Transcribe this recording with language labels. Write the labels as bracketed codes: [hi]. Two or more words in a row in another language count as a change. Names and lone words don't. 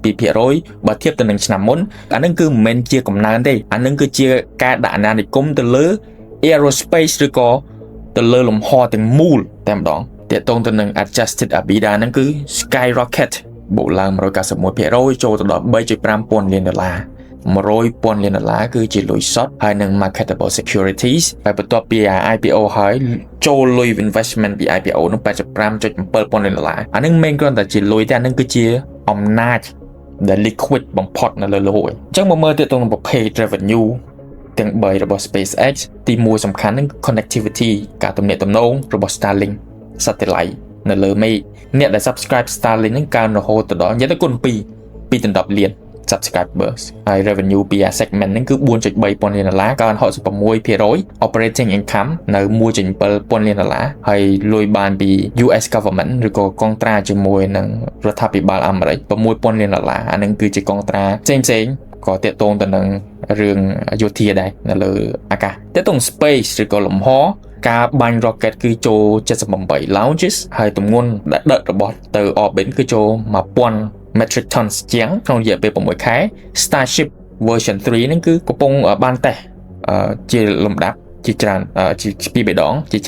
[km] 92% បើធៀបទៅនឹងឆ្នាំមុនអានឹងគឺមិនមែនជាកំណើនទេអានឹងគឺជាការដាក់អាណានិគមទៅលើ aerospace ឬក៏ទៅលើលំហទាំងមូលតែម្ដងទាក់ទងទៅនឹង [en] adjusted EBITDA [km] ហ្នឹងគឺ skyrocket បូកឡើង 191% ចូលទៅដល់ $3.5 លាន $100,000 លានគឺជាលុយសុទ្ធហើយនឹង [en] marketable securities [km] ហើយបន្ទាប់ពី IPO ហើយចូលលុយ investment ពី IPO នោះ $85.7 លានអានឹងមិនគ្រាន់តែជាលុយទេអានឹងគឺជាអំណាចដែល liquid បំផុតនៅលើโลกអញ្ចឹងមកមើលទៅក្នុងប្រភេទ revenue ទាំង3របស់ SpaceX ទី1សំខាន់នឹង connectivity ការទំនាក់ទំនងរបស់ Starlink satellite នៅលើមេឃអ្នកដែល subscribe Starlink នឹងកើនរហូតដល់និយាយទៅគុណ 2.10 លានsubscribers ហើយ revenue ពី segment ហ្នឹងគឺ $4.3 លានកើន 66% [en] operating income [km] នៅ $1.7 លានហើយលុយបានពី [en] US government [km] ឬក៏កងត្រាជាមួយនឹងរដ្ឋាភិបាលអាមេរិក$6 លានអានឹងគឺជាកងត្រាផ្សេងក៏ទាក់ទងទៅនឹងរឿងយោធាដែរនៅលើអាកាសទាក់ទង space ឬក៏លំហការបាញ់ rocket គឺចូល78 launches ហើយទម្ងន់ដែលដឹករបស់ទៅ orbit គឺចូល1000 [en] metric tons [km] ជាងក្នុងរយៈពេល6ខែ Starship version 3 ហ្នឹងគឺកំពុងបានតេស្តជាលំដាប់ជាច្រើនជាពីរដងជា